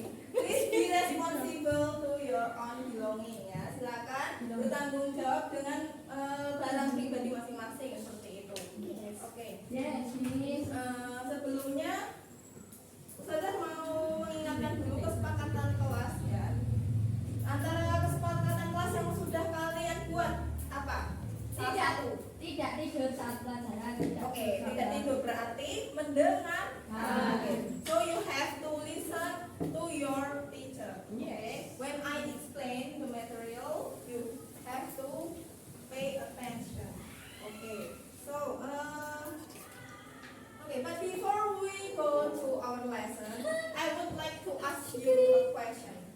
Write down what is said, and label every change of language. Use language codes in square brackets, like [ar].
[en] Please be responsible to your own belonging ya. [id] Silakan bertanggung jawab dengan barang pribadi masing-masing seperti itu. Oke. [en] Yes, Miss. [id] Sebelumnya Ustazah mau mengingatkan dulu kesepakatan kelas ya. Antara kesepakatan kelas yang sudah kalian buat apa? Salah satu. Tidak tidur saat pelajaran. Oke, tidak tidur berarti mendengar. [en] Okay. So you have to listen to your teacher. Okay. When I explain the material, you have to pay attention. Okay. So, okay. But before we go to our lesson, I would like to ask you a question.